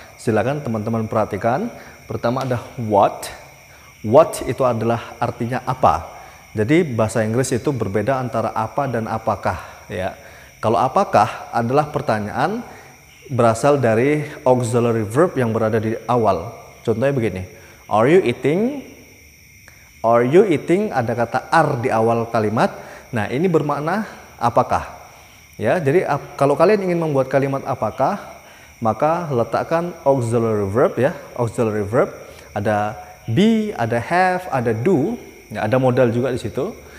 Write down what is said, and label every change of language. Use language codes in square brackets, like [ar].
[id] Silakan teman-teman perhatikan. Pertama ada what. What itu adalah artinya apa. Jadi bahasa Inggris itu berbeda antara apa dan apakah ya. Kalau apakah adalah pertanyaan berasal dari auxiliary verb yang berada di awal. [en] Contohnya begini, are you eating? Are you eating [id] ada kata are di awal kalimat. Nah, ini bermakna apakah. Ya, jadi kalau kalian ingin membuat kalimat apakah, maka letakkan auxiliary verb ya. Auxiliary verb ada be, ada have, ada do, ya, ada modal juga di situ.